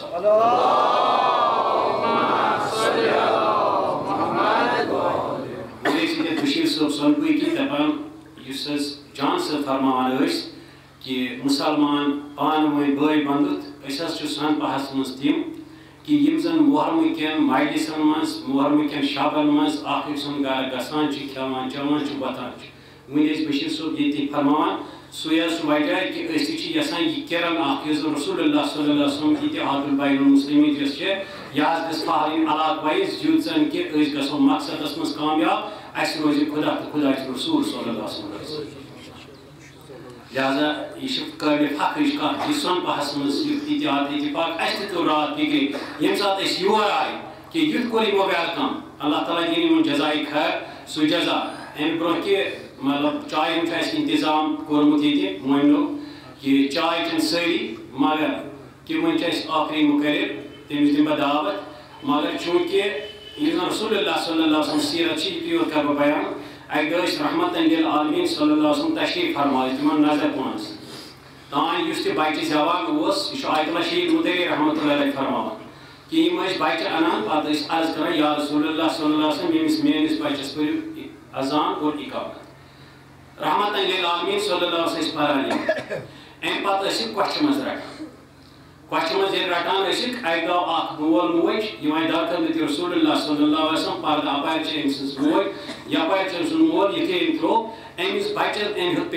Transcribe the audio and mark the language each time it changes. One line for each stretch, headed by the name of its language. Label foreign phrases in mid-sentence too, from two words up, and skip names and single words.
Kashmiri: بشیر صٲب سونپوٗر کی دپان یُس حظ جان صٲب فرماوان ٲسۍ کہ مُسلمان پانہٕ ؤنۍ بٲے بنٛدُت أسۍ حظ چھِ سونپاہس منٛز تِم کہ یم زن محرمہٕ کٮ۪ن مجلسن منٛز محرمہٕ کٮ۪ن شبن منٛز اکھ أکۍ سُنٛد گرٕ گژھان چھِ کھٮ۪وان چٮ۪وان چھِ وۄتھان چھِ وۄنۍ ٲسۍ بشیر صٲب ییٚتی فرماوان سُے حظ چھُ وجہ کہ أسۍ تہِ چھِ یژھان یہِ کِرن اکھ یُس زن
Arabic: رسول اللہ صلی اللہ علیہ وسلم اتحاد البین المسلمین
Kashmiri: یۄس چھِ یہِ حظ گٔژھ پھہلٕنۍ علاقہٕ وایز یُتھ زن کہ أسۍ گژھو مقصدس منٛز کامیاب اَسہِ روزِ خدا تہٕ خداچہِ رسول
Arabic: صلی اللہ علیہ وسلم
Kashmiri: لہذا یہ قابل فخرٕچ کتھ یہِ سونپاہس منٛز یُتھ اتحاد اتفاق اَسہِ تہِ توٚر راتھ فِکرِ ییٚمہِ ساتہٕ أسۍ یور آیہِ کہ یُتھ کوٚر یِمو ویلکم اللہ تعالیٰ دِنۍ یِمن جزایہِ خیر سُہ جزا امہِ برونٛہہ کہِ مطلب چایہِ ہُنٛد چھُ اَسہِ انتظام کوٚرمُت ییٚتہِ مٲنِو کہ چاے چٮ۪ن سٲری مگر کہ وۄنۍ چھُ اَسہِ ٲخری مُقرر تٔمِس دِمہٕ بہٕ دعوت مگر چوٗنکہِ یُس زن رسول اللہ
Arabic: صلی اللہ علیہ وسلم
Kashmiri: سیرت چھِ یِتُے یوت کرٕ بہٕ بیان اکہِ دۄہ ٲسۍ رحمتن للعالمیٖن
Arabic: صلی اللہ علیہ وسلم
Kashmiri: تشریٖف فرمٲوِتھ تِمن نظر پانس تانۍ یُس تہِ بچہِ زٮ۪وان اوس یہِ چھُ آیت اللہ شہید مُدری
Arabic: رحمتہ اللہ علیہ
Kashmiri: فرماوان کہ یِم ٲسۍ بچہِ انان پتہٕ ٲسۍ عرض کران
Arabic: یا رسول اللہ صلی اللہ علیہ وسلم
Kashmiri: ییٚمِس میٲنِس بچس پٔرِو اذان اور اقامت رحمتن للعالمیٖن
Arabic: صلی اللہ علیہ وسلم
Kashmiri: ٲسۍ پران یِم امہِ پتہٕ ٲسِکھ کۄچھِ منٛز رٹان کۄچھِ منٛز ییٚلہِ رٹان ٲسِکھ اکہِ دۄہ اکھ مول موج یِم آیہِ درخدمت
Arabic: رسول اللہ صلی اللہ علیہ وسلم
Kashmiri: پردٕ اپارِ چھِ أمۍ سٕنٛز موج یپارِ چھِ أمۍ سُنٛد مول یِتھُے أمۍ ترٛوو أمِس بچس أمۍ ہیوٚت